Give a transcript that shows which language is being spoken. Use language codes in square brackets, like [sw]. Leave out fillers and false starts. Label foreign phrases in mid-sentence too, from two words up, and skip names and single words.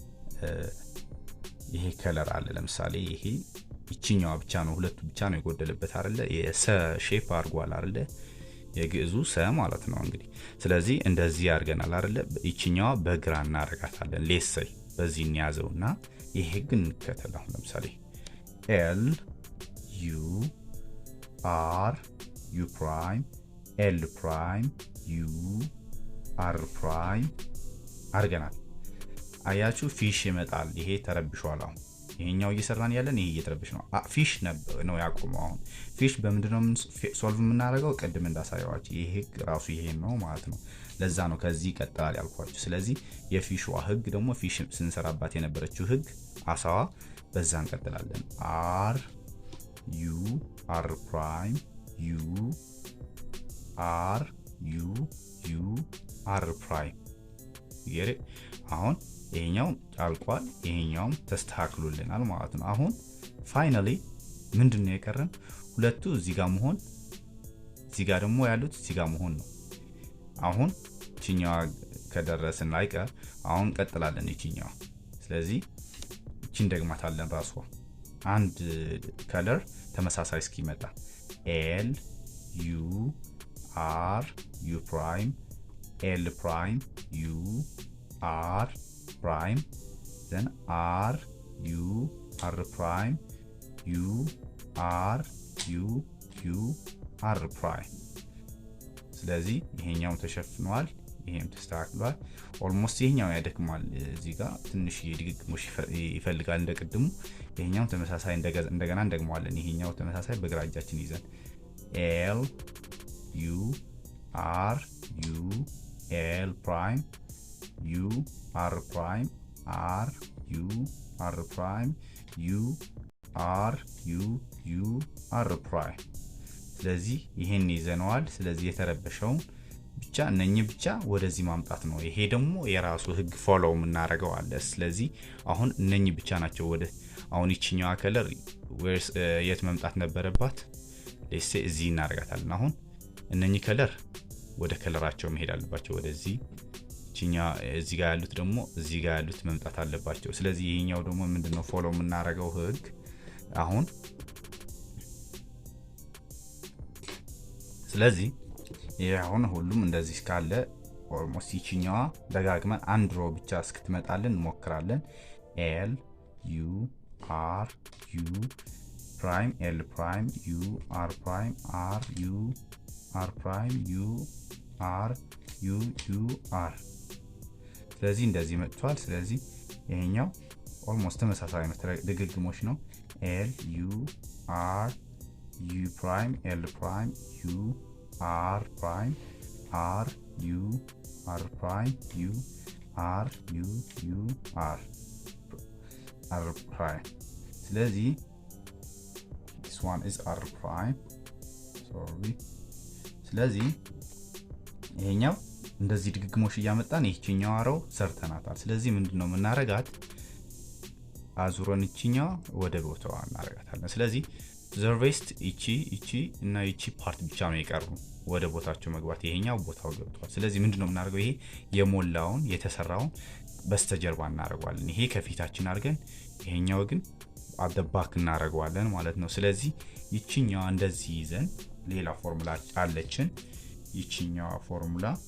[am] ይሄ ከለር አለ ለምሳሌ ይሄ ይቺኛው ብቻ ነው ሁለቱ ብቻ ነው የጎደለበት አይደለ የሰ ሼፕ አርጓል አይደለ የግዕዙ ሰ ማለት ነው እንግዲህ ስለዚህ እንደዚህ ያርገናል አይደለ ይቺኛው በግራ እናረጋታለን ሌሰይ በዚህ እንያዘውና ይሄ ግን ከተላው ለምሳሌ [en] l u r u prime l prime u r prime [am] አርገናል አያችሁ ፊሽ ይመጣል ይሄ ተረብሿል አሁን ይሄኛው እየሰራን ያለን ይሄ እየተረብሽ ነው ፊሽ ነው ያቆመው አሁን ፊሽ በመንድነው ሶልቭ የምናደርገው ቀድም እንዳሳየዋችሁ ይሄ ራሱ ይሄ ነው ማለት ነው ለዛ ነው ከዚህ ቀጥላል ያልኳችሁ ስለዚህ የፊሽዋ ህግ ደግሞ ፊሽ ስንሰራባት የነበረችው ህግ አሳዋ በዛ እንቀጥላለን [en] r u r prime u r u u r prime [am] ይሄ አሁን ይሄኛው አልቋል ይሄኛው ተስተካክሎልናል ማለት ነው አሁን ፋይናሊ ምንድነው የቀረን ሁለቱ እዚህ ጋር መሆን እዚህ ጋር ደግሞ ያሉት እዚህ ጋር መሆን ነው አሁን እቺኛው ከደረስን ላይቀር አሁን ቀጥላለን እቺኛው ስለዚህ እቺን ደግማታለን ራሷ አንድ ከለር ተመሳሳይ እስኪመጣ [en] L U R U prime L prime U R prime then R U R prime U R U U R prime [am] ስለዚህ ይሄኛው ተሸፍኗል ይሄም ተስተካክሏል ኦልሞስት ይሄኛው ያደክማል እዚህ ጋር ትንሽ ይድግግሞሽ ይፈልጋል እንደቀድሙ ይሄኛው ተመሳሳይ እንደገና እንደግመዋለን ይሄኛው ተመሳሳይ በግራ እጃችን ይዘን [en] L U R U L prime U R prime R U R prime U R U U R prime [am] ስለዚህ ይሄን ይዘነዋል ስለዚህ የተረበሸው ብቻ ነኝ ብቻ ወደዚህ ማምጣት ነው ይሄ ደግሞ የራሱ ህግ ፎሎው እናረጋው አለ ስለዚህ አሁን ነኝ ብቻ ናቸው ወደ አሁን ይችኛው ከለር ወርስ የት መምጣት ነበረባት ለሴ እዚህ እናረጋታለን አሁን እነኚህ ከለር ወደ ከለራቸው መሄድ አለባቸው ወደዚህ ይችኛ እዚህ ጋር ያሉት ደግሞ እዚህ ጋር ያሉት መምጣት አለባቸው ስለዚህ ይሄኛው ደግሞ ምንድነው ፎሎው እናረጋው ህግ አሁን ስለዚህ ያሁን ሁሉም እንደዚህ ካለ ኦልሞስት ይችኛዋ ደጋግመን አንድ ሮ ብቻ እስክትመጣልን እንሞክራለን [en] L U R U prime L prime U R prime R U R prime U R U U R [am] ስለዚህ እንደዚህ መጥቷል ስለዚህ ይሄኛው ኦልሞስት ተመሳሳይ ነው ድግግሞሽ ነው [en] L U R U prime L prime U R prime R U R prime U R U U R R prime [am] ስለዚህ [en] this one is R prime sorry [am] ስለዚህ ይሄኛው እንደዚህ ድግግሞሽ ያመጣን ይሄኛው አረው ሰርተናታል ስለዚህ ምንድነው ምናረጋት አዙረን ይችኛው ወደ ቦታው እናረጋታለን ስለዚህ ዘርቬስት እቺ እና እቺ ፓርት ብቻ ነው የቀሩ ወደ ቦታቸው መግባት ይሄኛው ቦታው ገብቷል ስለዚህ ምንድነው ምናረጋው ይሄ የሞላውን የተሰራውን በስተጀርባ እናረጋዋለን ይሄ ከፊታችን አድርገን ይሄኛው ግን አደባክ እናረጋዋለን ማለት ነው ስለዚህ ይችኛው እንደዚህ ይዘን ሌላ ፎርሙላ አለችን ይችኛው ፎርሙላ